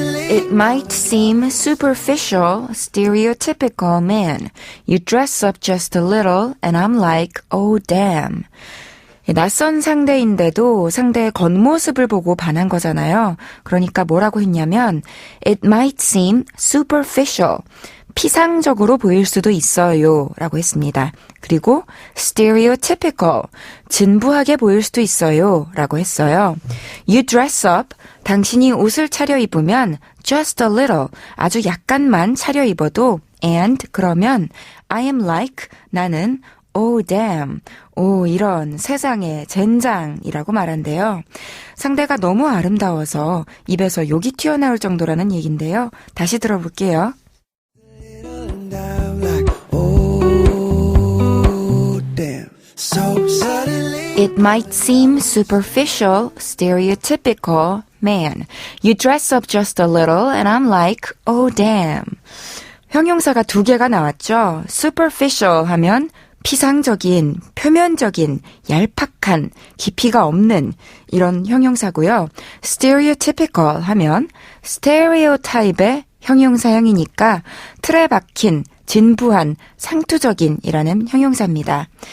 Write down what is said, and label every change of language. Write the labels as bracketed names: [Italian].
[English] It might seem superficial, stereotypical man. You dress up just a little and I'm like, oh damn. [Korean] 낯선 상대인데도 상대의 겉모습을 보고 반한 거잖아요. 그러니까 뭐라고 했냐면 [English] It might seem superficial. [Korean] 피상적으로 보일 수도 있어요 라고 했습니다. 그리고 stereotypical, 진부하게 보일 수도 있어요 라고 했어요. [English] You dress up, [Korean] 당신이 옷을 차려입으면 [English] just a little, [Korean] 아주 약간만 차려입어도 [English] and, [Korean] 그러면 [English] I am like, [Korean] 나는 [English] oh damn, [Korean] 오 이런 세상에 젠장이라고 말한대요. 상대가 너무 아름다워서 입에서 욕이 튀어나올 정도라는 얘긴데요. 다시 들어볼게요. [English] It might seem superficial, stereotypical, man. You dress up just a little and I'm like, oh damn. [Korean] 형용사가 두 개가 나왔죠. superficial 하면 피상적인, 표면적인, 얄팍한, 깊이가 없는 이런 형용사고요. stereotypical 하면 스테레오타입의 형용사형이니까 틀에 박힌, 진부한, 상투적인이라는 형용사입니다.